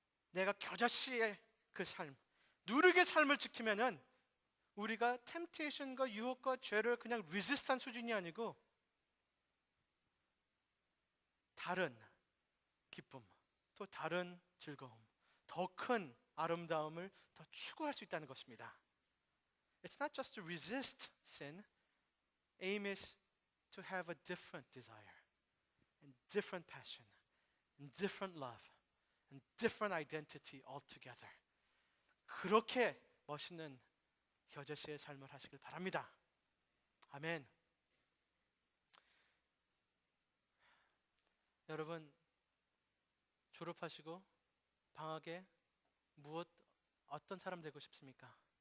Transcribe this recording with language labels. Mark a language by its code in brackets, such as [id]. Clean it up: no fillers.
[ko] 내가 겨자씨의 그 삶, 누르게 삶을 지키면은 우리가 템테이션과 유혹과 죄를 그냥 리지스트한 수준이 아니고 다른 기쁨, 또 다른 즐거움, 더 큰 아름다움을 더 추구할 수 있다는 것입니다. [en] It's not just to resist sin. Aim is to have a different desire, and different passion, and different love, and different identity altogether. [ko] 그렇게 멋있는 겨자씨의 삶을 하시길 바랍니다. 아멘. 여러분, 졸업하시고 방학에 어떤 사람 되고 싶습니까?